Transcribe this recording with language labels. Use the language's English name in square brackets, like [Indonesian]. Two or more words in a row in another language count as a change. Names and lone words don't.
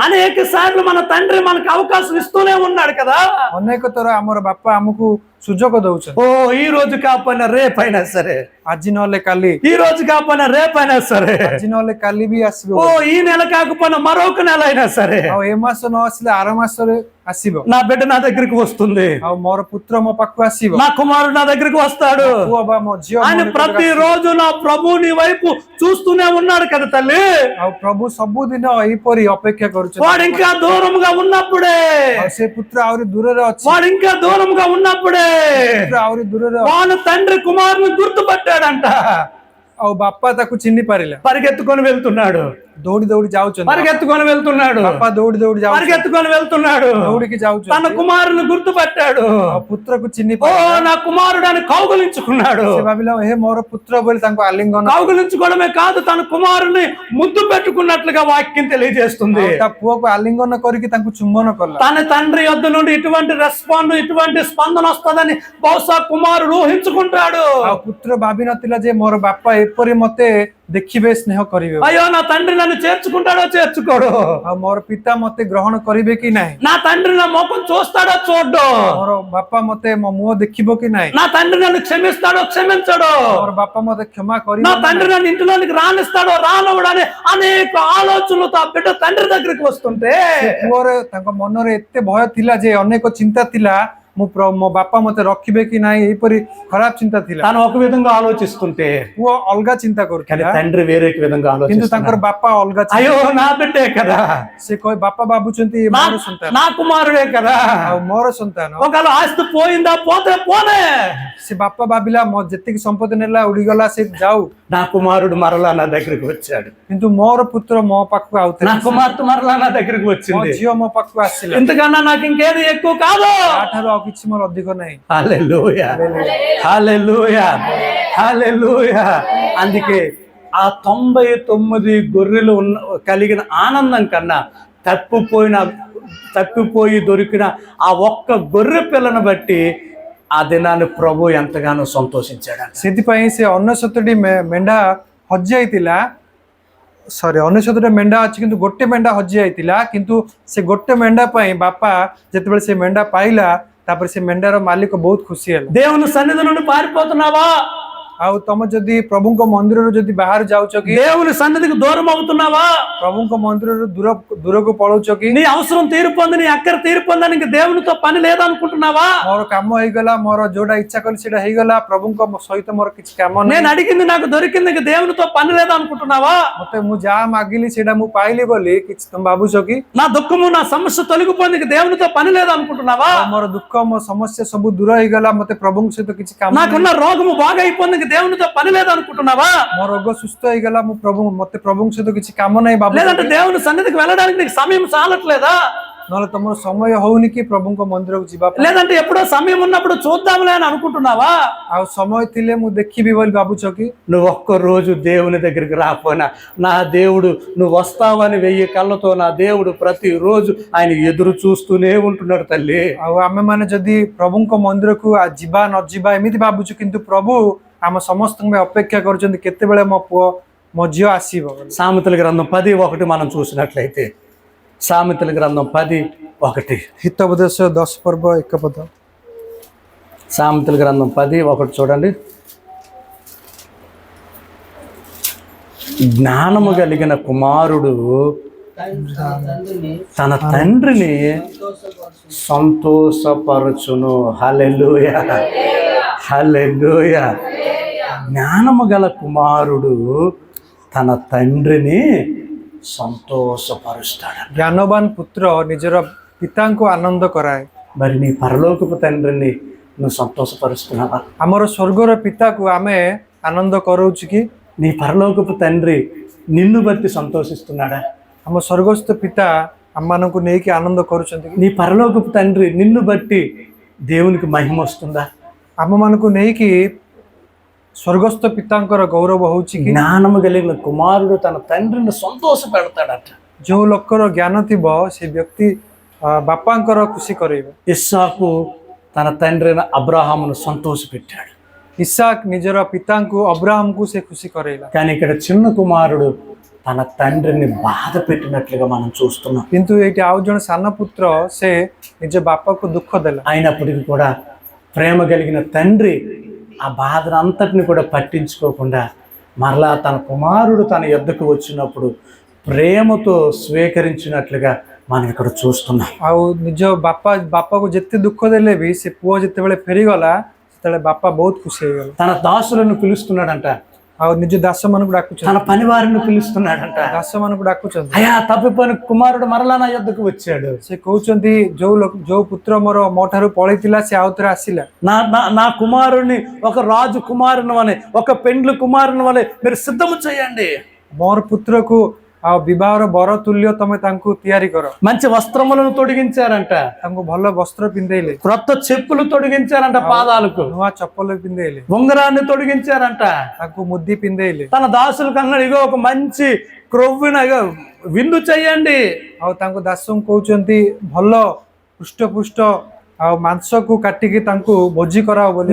[Telugu] అనేక సార్లు మన తండ్రి మనకు అవకాశం ఇస్తూనే ఉన్నాడు కదా. [Odia] ଅନେକ ଥର ଆମର ବାପା ଆମକୁ ସୁଯୋଗ ଦଉଛନ୍ତି। [Telugu] ఓ ఈ రోజు కాకపోయినా రేపైనా సరే, [Odia] ଆଜି ନହେଲେ କାଲି, [Telugu] ఈ రోజు కాకపోయినా రేపైనా సరే, [Odia] ଆଜି ନହେଲେ କାଲି ବି ଆସିବ। [Telugu] ఓ ఈ నెల కాకపోయినా మరొక నెల అయినా సరే, [Odia] ଆଉ ఏ ମାସ ନ ଆସିଲେ ଆର ମାସରେ ଆସିବ। [Telugu] నా బిడ్డ నా దగ్గరికి వస్తుంది, [Odia] ଆଉ ମୋର ପୁତ୍ର ମୋ ପାଖକୁ ଆସିବ, [Telugu] నా కుమారుడు నా దగ్గరికి వస్తాడు. [Odia] ପୁଅ ବା ମୋ ଝିଅ [Telugu] ఆయన [Odia] ମୋ ନିକଟକୁ [Telugu] ప్రతి [Odia] ଆସିବ। [Telugu] రోజు నా ప్రభు నీ వైపు చూస్తూనే ఉన్నాడు కదా తల్లి. [Odia] ଆଉ ପ୍ରଭୁ ସବୁଦିନ ଏହିପରି ଅପେକ୍ଷା କରୁଛନ୍ତି। [Telugu] వాడు ఇంకా దూరంగా ఉన్నప్పుడే, [Odia] ଆଉ ସେ పుତ୍ର ଆହୁରି ଦୂରରେ ଅଛି, [Telugu] వాడు ఇంకా దూరంగా ఉన్నప్పుడే [Odia] ପୁତ୍ର ଆହୁରି ଦୂରରେ ଅଛି। [Telugu] వాళ్ళ తండ్రి కుమారుని గుర్తుపట్టాడంట. [Odia] ଆଉ ବାପା ତାକୁ ଚିହ୍ନି ପାରିଲା, [Telugu] పరిగెత్తుకొని వెళ్తున్నాడు, [Odia] ଦୌଡ଼ି ଦୌଡ଼ି ଯାଉଛନ୍ତି। [Telugu] పరిగెత్తుకొని వెళ్తున్నాడు, [Odia] ବାପା ଦୌଡ଼ି ଦୌଡ଼ି ଯାଉଛନ୍ତି, [Telugu] పరిగెత్తుకొని వెళ్తున్నాడు. [Odia] ଦୌଡ଼ିକି [Telugu] తన [Odia] ଯାଉଛନ୍ତି। [Telugu] కుమారుని గుర్తుపట్టాడు. [Odia] ଆଉ ପୁତ୍ରକୁ ଚିହ୍ନି [Telugu] ఓ [Odia] ପାରିଲା, [Telugu] నా కుమారుడు అని కౌగులించుకున్నాడు. [Odia] ସେ ଭାବିଲା ହେ ମୋର పుତ୍ର ବୋଲି ତାଙ୍କୁ ଆଲିଙ୍ଗନ, [Telugu] కౌగులించుకోవడమే కాదు, తన కుమారుని ముద్దు పెట్టుకున్నట్లుగా వాక్యం తెలియజేస్తుంది. [Odia] ଆଉ ତା ପୁଅକୁ ଆଲିଙ୍ଗନ କରିକି ତାଙ୍କୁ ଚୁମ୍ବନ କଲା। [Telugu] తన తండ్రి యొద్ద నుండి ఇటువంటి రెస్పాండ్, ఇటువంటి స్పందన వస్తుందని బహుశా కుమారుడు ఊహించుకుంటాడు. [Odia] ଆଉ పుତ୍ର ଭାବି ନଥିଲା ଯେ ମୋର ବାପା ଏପରି ମତେ ଦେଖିବେ, ସ୍ନେହ କରିବେ। [Telugu] అయ్యో నా తండ్రి నన్ను చేర్చుకుంటాడో చేర్చుకోడు, [Odia] ଆଉ ମୋର ପିତା ମତେ ଗ୍ରହଣ କରିବେ କି ନାହିଁ, [Telugu] నా తండ్రి నా ముఖం చూస్తాడో చూడ్డో, [Odia] ମୋର ବାପା ମତେ ମୋ ମୁହଁ ଦେଖିବ କି ନାହିଁ, [Telugu] నా తండ్రి నన్ను క్షమిస్తాడో క్షమించడో, [Odia] ମୋର ବାପା ମତେ କ୍ଷମା କରିବ [Telugu] నా [Odia] କି [Telugu] తండ్రి [Odia] ନାହିଁ। [Telugu] నన్ను ఇంటిలోనికి రానిస్తాడో రానవడు అనే అనేక ఆలోచనలతో ఆ బిడ్డ తండ్రి దగ్గరికి వస్తుంటే [Odia] ସେ ପୁଅର ତାଙ୍କ ମନରେ ଏତେ ଭୟ ଥିଲା ଯେ, ଅନେକ ଚିନ୍ତା ଥିଲା, ମୋ ବାପା ମତେ ରଖିବେ କି ନାହିଁ, ଏହିପରି ଖରାପ ଚିନ୍ତା ଥିଲା। [Telugu] తను ఒక విధంగా ఆలోచిస్తుంటే [Odia] ପୁଅ ଅଲଗା ଚିନ୍ତା [Telugu] కానీ [Odia] କରୁଥିଲା, [Telugu] తండ్రి వేరే విధంగా [Odia] କିନ୍ତୁ [Telugu] ఆలోచిస్తున్నాడు. [Odia] ତାଙ୍କର ବାପା ଅଲଗା ଚିନ୍ତା। [Telugu] అయ్యో నా బిడ్డే కదా, [Odia] ସେ କହେ ବାପା ଭାବୁଛନ୍ତି [Telugu] నా [Odia] ମୋର ସନ୍ତାନ, [Telugu] నా కుమారుడే కదా, [Odia] ଆଉ ମୋର ସନ୍ତାନ। [Telugu] ఒకవేళ ఆస్తి పోయిందా పోతే పోనే, [Odia] ସେ ବାପା ଭାବିଲା ମୋ ଯେତିକି ସମ୍ପତ୍ତି ନେଲା ଉଡିଗଲା, ସେ ଯାଉ, [Telugu] నా కుమారుడు మరలా నా దగ్గరికి వచ్చాడు, [Odia] କିନ୍ତୁ ମୋର పుତ୍ର ମୋ ପାଖକୁ [Telugu] నా [Odia] ଆଉଥିଲା, [Telugu] కుమార్తె మరలా నా దగ్గరికి [Odia] ମୋ [Telugu] వచ్చింది. [Odia] ଝିଅ ମୋ ପାଖକୁ ଆସିଲା, [Telugu] ఇంతకన్నా నాకు ఇంకేది ఎక్కువ కాదు. [Odia] ତାଠାରୁ ଆଉ କିଛି ମୋର ଅଧିକ ନାହିଁ। [Telugu] హల్లెలూయా, హల్లెలూయా, హల్లెలూయా. అందుకే ఆ 99 గొర్రెలు కలిగిన ఆనందం కన్నా తప్పిపోయి దొరికిన ఆ ఒక్క గొర్రె పిల్లను బట్టి ఆ దినాన్ని ప్రభు ఎంతగానో సంతోషించాడు. [Odia] ସେଥିପାଇଁ ସେ 99ଟି ମେଣ୍ଢା ହଜି ଯାଇଥିଲା, ସରି 99ଟା ମେଣ୍ଢା ଅଛି କିନ୍ତୁ ଗୋଟେ ମେଣ୍ଢା ହଜି ଯାଇଥିଲା, କିନ୍ତୁ ସେ ଗୋଟେ ମେଣ୍ଢା ପାଇଁ ବାପା ଯେତେବେଳେ ସେ ମେଣ୍ଢା ପାଇଲା, ତାପରେ ସେ ମେଣ୍ଢାର ମାଲିକ ବହୁତ ଖୁସି ହେଲା। [Telugu] దేవుని సన్నిధి నుండి పారిపోతున్నావా? [Odia] ଆଉ ତମେ ଯଦି ପ୍ରଭୁଙ୍କ ମନ୍ଦିରରୁ ଯଦି ବାହାରୁ ଯାଉଛ କି, [Telugu] దేవుని సన్నిధికి దూరం అవుతున్నావా? [Odia] ପ୍ରଭୁଙ୍କ ମନ୍ଦିରରୁ ଦୂରକୁ ପଳଉଛ କି, [Telugu] నీ అవసరం తీరిపోంది, నీ అక్కర తీరిపోందని ఇంక దేవునితో పని లేదనుకుంటున్నావా? [Odia] ମୋର କାମ ହେଇଗଲା, ମୋର ଯୋଉଟା ଇଚ୍ଛା କଲି ସେଇଟା ହେଇଗଲା, ପ୍ରଭୁଙ୍କ ସହିତ ମୋର କିଛି କାମ ନାହିଁ, [Telugu] నేను అడిగింది నాకు దొరికింది, ఇంక దేవునితో పని లేదనుకుంటున్నావా? [Odia] ମତେ ମୁଁ ଯାହା ମାଗିଲି ସେଇଟା ମୁଁ ପାଇଲି ବୋଲି କିଛି ତମେ ଭାବୁଛ କି? [Telugu] నా దుఃఖము నా సమస్య తొలగిపోయింది, ఇంక దేవునితో పని లేదనుకుంటున్నావా? [Odia] ମୋର ଦୁଃଖ, ମୋ ସମସ୍ୟା ସବୁ ଦୂର ହେଇଗଲା, ମତେ ପ୍ରଭୁଙ୍କ ସହିତ କିଛି କାମ ନାହିଁ, [Telugu] నాకున్న రోగము బాగైపోయింది, ఇంక దేవునితో పని లేదనుకుంటున్నావా? [Odia] ମୋ ରୋଗ ସୁସ୍ଥ ହେଇଗଲା, ମୁଁ ମତେ ପ୍ରଭୁଙ୍କ ସହିତ କିଛି କାମ ନାହିଁ ବାବୁ, [Telugu] లేదంటే దేవుని సన్నిధికి వెళ్ళడానికి నీకు సమయం చాలట్లేదా? [Odia] ନହେଲେ ତମର ସମୟ ହଉନି କି ପ୍ରଭୁଙ୍କ ମନ୍ଦିରକୁ ଯିବା ପାଇଁ, [Telugu] లేదంటే ఎప్పుడో సమయం ఉన్నప్పుడు చూద్దాంలే అని అనుకుంటున్నావా? [Odia] ଆଉ ସମୟ ଥିଲେ ମୁଁ ଦେଖିବି ବୋଲି ଭାବୁଛ କି? [Telugu] నువ్వు ఒక్క రోజు దేవుని దగ్గరికి రాపోయినా నా దేవుడు నువ్వు వస్తావని 1000 కళ్ళతో నా దేవుడు ప్రతిరోజు ఆయన ఎదురు చూస్తూనే ఉంటున్నాడు తల్లి. [Odia] ଆଉ ଆମେ ମାନେ ଯଦି ପ୍ରଭୁଙ୍କ ମନ୍ଦିରକୁ ଯିବା ନ ଯିବା ଏମିତି ଭାବୁଛୁ, କିନ୍ତୁ ପ୍ରଭୁ ଆମ ସମସ୍ତଙ୍କ ପାଇଁ ଅପେକ୍ଷା କରୁଛନ୍ତି କେତେବେଳେ ମୋ ପୁଅ ମୋ ଝିଅ ଆସିବ। [Telugu] సామెతల గ్రంథం 10:1 మనం చూసినట్లయితే, సామెతల గ్రంథం 10:1, [Odia] ହିତୋପଦେଶ 10 ପର୍ବ 1 ପଦ। [Telugu] సామెతల గ్రంథం 10:1 చూడండి. జ్ఞానము కలిగిన కుమారుడు తన తండ్రిని సంతోషపరచును. హల్లెలూయా, హల్లెలూయా. జ్ఞానము గల కుమారుడు తన తండ్రిని సంతోషపరుస్తాడు. [Odia] ଜ୍ଞାନବାନ ପୁତ୍ର ନିଜର ପିତାଙ୍କୁ ଆନନ୍ଦ କରାଏ। [Telugu] మరి నీ పరలోకపు తండ్రిని నువ్వు సంతోషపరుస్తున్నావా? [Odia] ଆମର ସ୍ୱର୍ଗର ପିତାକୁ ଆମେ ଆନନ୍ଦ କରଉଛୁ କି? [Telugu] నీ పరలోకపు తండ్రి నిన్ను బట్టి సంతోషిస్తున్నాడా? [Odia] ଆମ ସ୍ୱର୍ଗସ୍ଥ ପିତା ଆମମାନଙ୍କୁ ନେଇକି ଆନନ୍ଦ କରୁଛନ୍ତି କି? [Telugu] నీ పరలోకపు తండ్రి నిన్ను బట్టి దేవునికి మహిమ వస్తుందా? [Odia] ଆମମାନଙ୍କୁ ନେଇକି ସ୍ୱର୍ଗସ୍ଥ ପିତାଙ୍କର ଗୌରବ ହଉଛି କି? [Telugu] జ్ఞానము కలిగిన కుమారుడు తన తండ్రిని సంతోష పెడతాడట. [Odia] ଯେଉଁ ଲୋକର ଜ୍ଞାନ ଥିବ ସେ ବ୍ୟକ୍తి ବାପାଙ୍କର ଖୁସି କରେଇବ। [Telugu] ఇస్సాకు తన తండ్రి అయిన అబ్రాహామును సంతోష పెట్టాడు. [Odia] ଇସାକ ନିଜର ପିତାଙ୍କୁ ଅବ୍ରାହମକୁ ସେ ଖୁସି କରେଇଲା। [Telugu] కానీ ఇక్కడ చిన్న కుమారుడు తన తండ్రిని బాధ పెట్టినట్లుగా మనం చూస్తున్నాం. [Odia] କିନ୍ତୁ ଏଇଠି ଆଉ ଜଣେ ସାନ ପୁତ୍ର ସେ ନିଜ ବାପାକୁ ଦୁଃଖ ଦେଲା। [Telugu] అయినప్పటికీ కూడా ప్రేమ కలిగిన తండ్రి ఆ బాధను అంతటిని కూడా పట్టించుకోకుండా మరలా తన కుమారుడు తన యొద్దకు వచ్చినప్పుడు ప్రేమతో స్వీకరించినట్లుగా మనం ఇక్కడ చూస్తున్నాం. [Odia] ଆଉ ନିଜ ବାପାକୁ ଯେତେ ଦୁଃଖ ଦେଲେ ବି ସେ ପୁଅ ଯେତେବେଳେ ଫେରିଗଲା ସେତେବେଳେ ବାପା ବହୁତ ଖୁସି ହେଇଗଲା। [Telugu] తన దాసులను పిలుస్తున్నాడంట, [Odia] ଆଉ ନିଜ ଦାସ ମାନଙ୍କୁ ଡାକୁଛନ୍ତି, [Telugu] తన పని వారిని పిలుస్తున్నాడంట. [Odia] ଦାସ ମାନଙ୍କୁ ଡାକୁଛନ୍ତି। [Telugu] అయ్యా తప్పిపోయిన కుమారుడు మరలా నా యొద్దకు వచ్చాడు. [Odia] ସେ କହୁଛନ୍ତି ଯୋଉ ପୁତ୍ର ମୋର ମୋ ଠାରୁ ପଳେଇଥିଲା ସେ ଆଉ ଥରେ ଆସିଲା। [Telugu] నా కుమారుడిని ఒక రాజు కుమారుని వలె, ఒక పెండ్లి కుమారుని వలె మీరు సిద్ధము చేయండి. [Odia] ମୋର ପୁତ୍ରକୁ ଆଉ ବିବାହର ବର ତୁଲ୍ୟ ତମେ ତାଙ୍କୁ ତିଆରି କର। [Telugu] మంచి వస్త్రములను తొడిగించారంట, [Odia] ତାଙ୍କୁ ଭଲ ବସ୍ତ୍ର ପିନ୍ଧେଇଲେ, [Telugu] క్రొత్త చెప్పులు తొడిగించారంట పాదాలకు, [Odia] ନୂଆ ଚପଲ ପିନ୍ଧେଇଲେ, [Telugu] ఉంగరాన్ని తొడిగించారంట. [Odia] ତାଙ୍କୁ ମୁଦି ପିନ୍ଧେଇଲେ। [Telugu] తన దాసులకు అన్నాడు, ఇగో ఒక మంచి క్రొవ్విన విందు చెయ్యండి. [Odia] ଆଉ ତାଙ୍କ ଦାସଙ୍କୁ କହୁଛନ୍ତି ଭଲ ହୃଷ୍ଟପୁଷ୍ଟ ଆଉ ମାଂସକୁ କାଟିକି ତାଙ୍କୁ ଭୋଜି କରାଅ ବୋଲି।